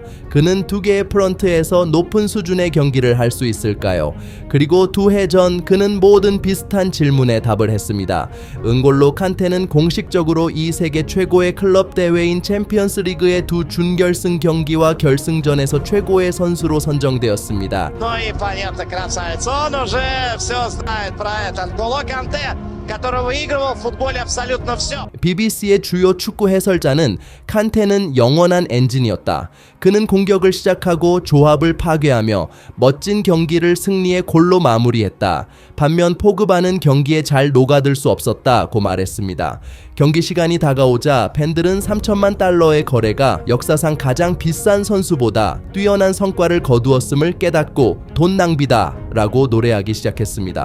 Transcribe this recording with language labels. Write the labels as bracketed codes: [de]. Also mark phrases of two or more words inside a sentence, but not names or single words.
[ko] 그는 두 개의 프런트에서 높은 수준의 경기를 할 수 있을까요? 그리고 두 해 전 그는 모든 비슷한 질문에 답을 했습니다. 은골로 칸테는 공식적으로 이 세계 최고의 클럽 대회인 챔피언스 리그의 두 준결승 경기와 결승전에서 최고의 선수로 선정되었습니다. [ru] Ну и понятно, красавец. Он уже все знает про это. N'Golo Канте который выигрывал в футболе абсолютно все. [ko] BBC의 주요 축구 해설자는 칸테는 영원한 엔진이었다. 그는 공격을 시작하고 조합을 파괴하며 멋진 경기를 승리의 골로 마무리했다. 반면 포그바는 경기에 잘 녹아들 수 없었다고 말했습니다. 경기 시간이 다가오자 팬들은 3천만 달러의 거래가 역사상 가장 비싼 선수보다 뛰어난 성과를 거두었음을 깨닫고 돈 낭비다 라고 노래하기 시작했습니다.